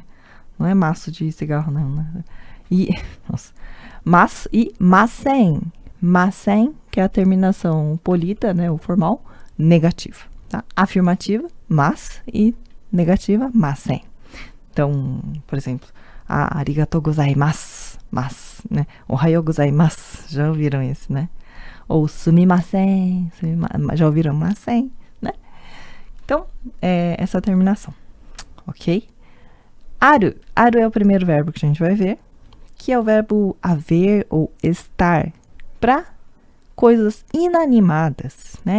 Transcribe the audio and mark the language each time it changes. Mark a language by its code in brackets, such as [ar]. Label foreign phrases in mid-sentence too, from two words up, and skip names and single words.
[pt] Não é maço de cigarro, não, né? Mas e masen. Masen, que é a terminação polida, né? O formal, negativa. Tá? Afirmativa, mas, e negativa, masen. Então, por exemplo, [ja] ありがとうございます. [pt] Mas, né? [ja] おはようございます. [pt] Já ouviram esse, né? Ou sumimasen. Já ouviram masen, né? Então, essa terminação. Ok? Aru. Aru é o primeiro verbo que a gente vai ver, que é o verbo haver ou estar para coisas inanimadas, né?